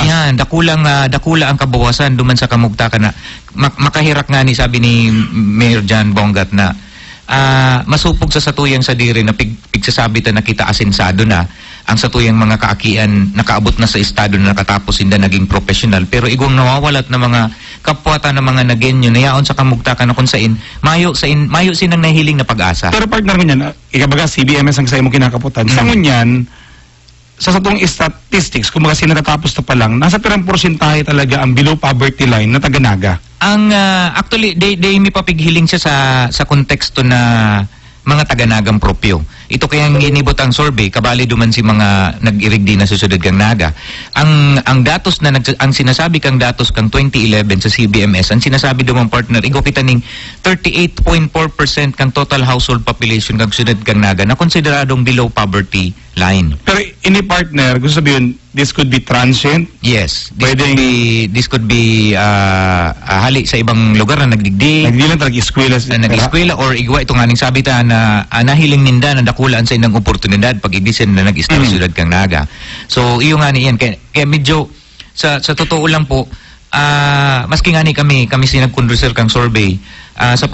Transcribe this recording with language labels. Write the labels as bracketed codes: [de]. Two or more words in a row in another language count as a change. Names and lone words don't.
[bik] Yan, dakula ang kabawasan duman sa kamugtakan na makahirak nga ni sabi ni Mayor Jan Bongat na masupog sa satuyang sa diri na pigsasabitan na kita asensado na ang satuyang mga kaakian nakaabot na sa estado na nakatapos hindi naging professional, pero igong nawawalat na mga kapwata na mga nagenyo na yaon sa kamugtakan na kung sain mayo sinang nahiling na pag-asa. Pero partner ko niyan, ikabaga CBMS ang sa imo kinakaputan. Sa ngunyan, sa satong statistics, kung mga sinatatapos na pa lang, nasa pirang porsyentahe talaga ang [en] below poverty line [bik] na taga-Naga. Ang actually they may papighiling siya sa konteksto na mga taga-Nagang propyo. Ito kayang ginibot ang survey, kabali duman si mga nag-irigdi na sa sudad kang Naga. Ang datos na ang sinasabi kang datos kang 2011 sa CBMS, ang sinasabi duman partner, igo kita ning 38.4% kang total household population kang sudad kang Naga na konsideradong [en] below poverty line. [bik] Pero ini partner, gusto sabihin, [en] this could be transient? Yes. This could be [bik] hali sa ibang lugar na nagdigdi. Nagdigdi lang nag-eskwela or igwa ito nga ning sabi ta na nahiling ninda na dakulaan sa inang oportunidad pag idisen na nag-istar sudad kang Naga. So iyo nga ni yan kaya medyo sa totoo lang po maski nga ni kami sinag-conducer kang survey sa